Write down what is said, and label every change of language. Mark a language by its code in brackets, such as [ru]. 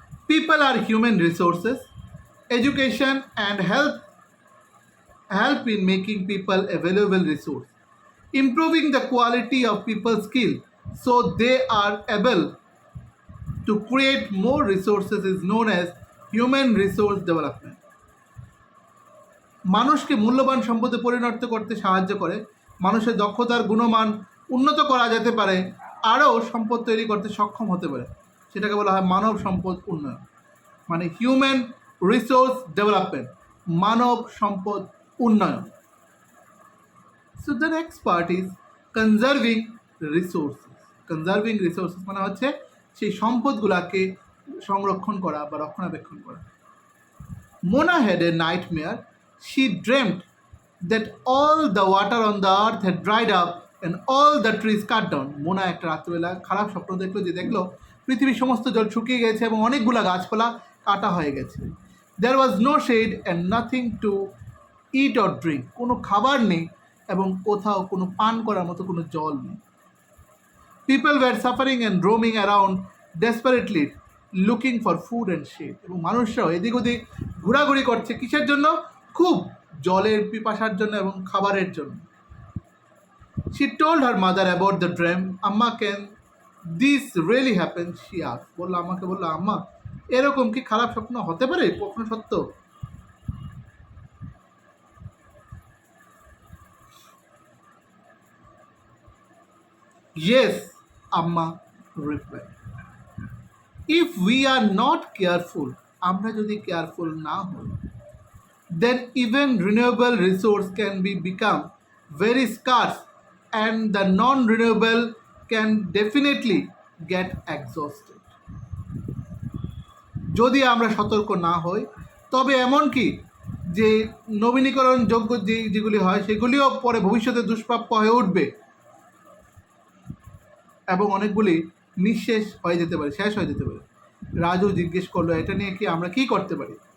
[en] People are human resources. Education and help in making people a valuable resource. Improving the quality of people's skill so they are able to create more resources is known as human resource development. [bn] মানুষকে মূল্যবান সম্পদে পরিণত করতে সাহায্য করে, মানুষের দক্ষতার গুণমান উন্নত করা যেতে পারে, আরও সম্পদ তৈরি করতে সক্ষম হতে পারে, সেটাকে বলা হয় মানব সম্পদ উন্নয়ন, মানে হিউম্যান রিসোর্স ডেভেলপমেন্ট, মানব সম্পদ উন্নয়ন। [en] So the next part is conserving resources. Conserving resources [bn] মানে হচ্ছে সেই সম্পদগুলোকে সংরক্ষণ করা বা রক্ষণাবেক্ষণ করা। [en] Mona had a nightmare. She dreamt that all the water on the earth had dried up and all the trees cut down. [bn] Mona একটা রাত্রিবেলা খারাপ স্বপ্ন দেখলো পৃথিবীর সমস্ত জল শুকিয়ে গেছে এবং অনেকগুলো গাছপালা কাটা হয়ে গেছে। [en] There was no shade and nothing to eat or drink. [bn] কোনো খাবার নেই এবং কোথাও কোনো পান করার মতো কোনো জল নেই। [en] People were suffering and roaming around desperately looking for food and shade. [bn] এবং মানুষরাও এদিক ওদিক ঘোরাঘুরি করছে কিসের জন্য? খুব জলের পিপাসার জন্য এবং খাবারের জন্য। [en] She told her mother about the dream. Amma, can this really happen? She asked. [bn] আম্মাকে বলল, আম্মা এরকম কি খারাপ স্বপ্ন হতে পারে? কখনো সত্য? [en] Yes, Amma replied. If we are not careful, [bn] আমরা যদি কেয়ারফুল না হই, [en] then even renewable resource can become very scarce and the non-renewable can definitely get exhausted. [bn] যদি আমরা সতর্ক না হই তবে এমনকি যে নবীনীকরণযোগ্য যেগুলি হয় সেগুলিও পরে ভবিষ্যতে দুষ্প্রাপ্য হয়ে উঠবে। এবং অনেকগুলি নিঃশেষ হয়ে যেতে পারে, শেষ হয়ে যেতে পারে। রাজু জিজ্ঞেস করলো, এটা নিয়ে কি আমরা কি করতে পারি?